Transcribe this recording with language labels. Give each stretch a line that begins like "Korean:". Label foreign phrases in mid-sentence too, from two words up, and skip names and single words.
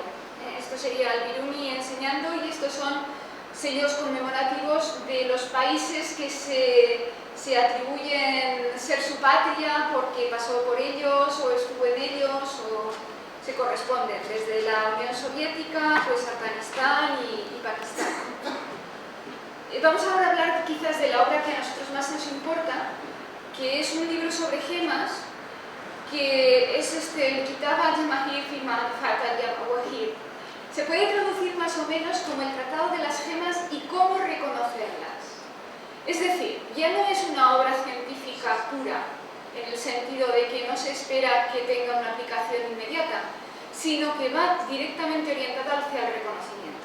Spanish: Esto sería Al-Biruni enseñando, y estos son sellos conmemorativos de los países que se atribuyen ser su patria porque pasó por ellos o estuvo en ellos o se corresponden, desde la Unión Soviética, pues Afganistán y Pakistán. Vamos ahora a hablar quizás de la obra que a nosotros más nos importa, que es un libro sobre gemas, que es el Kitab al-Jamahir fi Ma'rifat al-Jawahir. Se puede traducir más o menos como el Tratado de las Gemas y cómo reconocerlas. Es decir, ya no es una obra científica pura, en el sentido de que no se espera que tenga una aplicación inmediata, sino que va directamente orientada hacia el reconocimiento.